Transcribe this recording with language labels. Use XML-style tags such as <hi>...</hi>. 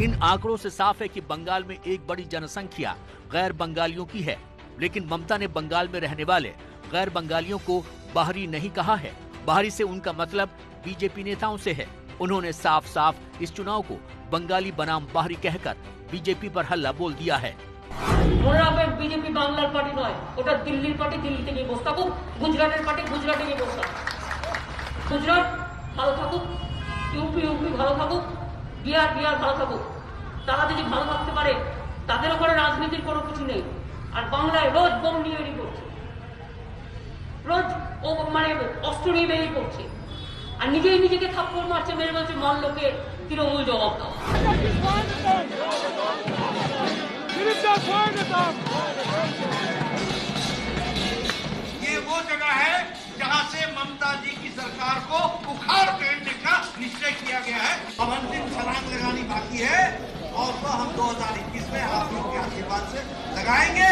<hi>इन आंकड़ों से साफ है कि बंगाल में एक बड़ी जनसंख्या गैर बंगालियों की है, लेकिन ममता ने बंगाल में रहने वाले गैर बंगालियों को बाहरी नहीं कहा है। बाहरी से उनका मतलब बीजेपी नेताओं से है। उन्होंने साफ साफ इस चुनाव को बंगाली बनाम बाहरी कहकर बीजेपी पर हल्ला बोल दिया है।</hi> <bn>बीजेपी बांग्लार पार्टी নয়, ওটা দিল্লির পার্টি দিল্লিতে গিয়ে বসে থাকুক, গুজরাটের পার্টি গুজরাটে গিয়ে বসে থাকুক। গুজরাট ভালো থাকুক, ইউপি ভালো থাকুক, বিহার ভালো থাকুক। তারা যদি ভালো থাকতে পারে তাদের ওপরে রাজনীতির কোনো কিছু নেই। আর বাংলায় রোজ বোম নিয়ে বেরিয়ে পড়ছে, রোজ ও মানে অস্ত্র নিয়ে বেরিয়ে পড়ছে, আর নিজেকে থাপ্পড় মারছে, মেরে বলছে মল্লকে তৃণমূল জবাব দাও।</bn> <hi>ये वो जगह है जहां से ममता जी की सरकार को उखाड़ फेंकने का निश्चय किया गया है। अब अंतिम छलांग लगानी बाकी है और वह हम 2021 में आप लोगों के आशीर्वाद से लगाएंगे।</hi>